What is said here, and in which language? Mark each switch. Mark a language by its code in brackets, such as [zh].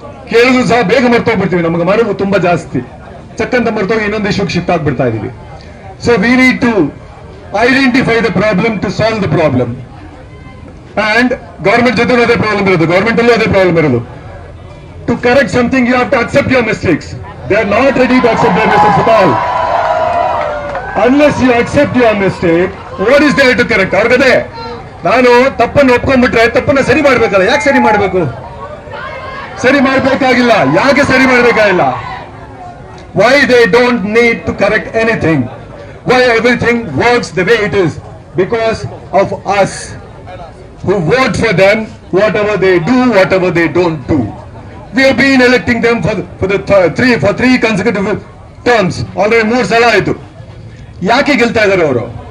[kn] ಕೇಳಿದ್ರು ಸಹ ಬೇಗ ಮರ್ತೋಗ್ಬಿಡ್ತೀವಿ, ನಮಗೆ ಮರವು ತುಂಬಾ ಜಾಸ್ತಿ, ಚಕ್ಕಂತ ಮರ್ತೋಗಿ ಇನ್ನೊಂದು ಇಶ್ಯೂಗೆ ಶಿಫ್ಟ್ ಆಗ್ಬಿಡ್ತಾ ಇದೀವಿ. [en] So we need to identify the problem to solve the problem. [kn] And government ಜೊತೆ ಅದೇ ಪ್ರಾಬ್ಲಮ್ ಇರೋದು, ಗವರ್ಮೆಂಟ್ ಅಲ್ಲೂ ಅದೇ ಪ್ರಾಬ್ಲಮ್ ಇರೋದು. [en] To correct something you have to accept your mistakes. They are not ready to accept their mistakes at all. Unless you accept your mistake, what is there to correct? [kn] ಅವ್ರಿಗೆ ನಾನು ತಪ್ಪನ್ನು ಒಪ್ಕೊಂಡ್ಬಿಟ್ರೆ ತಪ್ಪನ್ನ ಸರಿ ಮಾಡ್ಬೇಕಲ್ಲ. ಯಾಕೆ ಸರಿ ಮಾಡಬೇಕು? ಸರಿ ಮಾಡಬೇಕಾಗಿಲ್ಲ. ಯಾಕೆ ಸರಿ ಮಾಡಬೇಕಾಗಿಲ್ಲ? [en] Why they don't need to correct anything? Why everything works the way it is? Because of us who vote for them, whatever they do, whatever they don't do. We have been electing them for three consecutive terms. [kn] Already 3 ಸಲ ಆಯ್ತು. ಯಾಕೆ ಗೆಲ್ತಾ ಇದ್ದಾರೆ ಅವರು?